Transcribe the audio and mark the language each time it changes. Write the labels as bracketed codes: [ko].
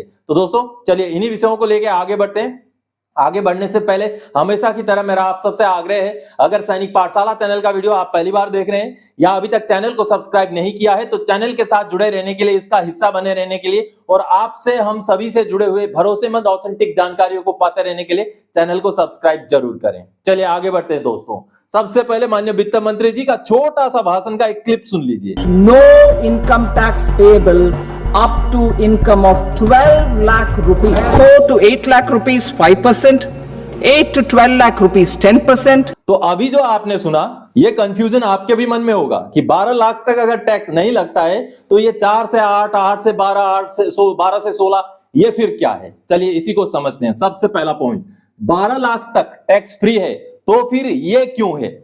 [hi] तो दोस्तों चलिए इन्हीं विषयों को लेकर आगे बढ़ते हैं। आगे बढ़ने से पहले हमेशा की तरह मेरा आप सबसे आग्रह है, अगर सैनिक पाठशाला चैनल का वीडियो आप पहली बार देख रहे हैं या अभी तक चैनल को सब्सक्राइब नहीं किया है, तो चैनल के साथ जुड़े रहने के लिए, इसका हिस्सा बने रहने के लिए और आपसे हम सभी से जुड़े हुए भरोसेमंद ऑथेंटिक जानकारियों को पाते रहने के लिए चैनल को सब्सक्राइब जरूर करें। चलिए आगे बढ़ते हैं दोस्तों। सबसे पहले माननीय वित्त मंत्री जी का छोटा सा भाषण का एक क्लिप सुन लीजिए। [en] No income tax payable up to income of 12 lakh rupees, 4 to 8 lakh rupees 5%, 8 to 12 lakh rupees 10%। [hi] तो अभी जो आपने सुना, ये कंफ्यूजन आपके भी मन में होगा कि 12 लाख तक अगर टैक्स नहीं लगता है तो ये 4 से 8, 8 से 12, 8 से 12 से 16 ये फिर क्या है? चलिए इसी को समझते हैं। सबसे पहला पॉइंट, 12 लाख तक टैक्स फ्री है तो फिर ये क्यों है?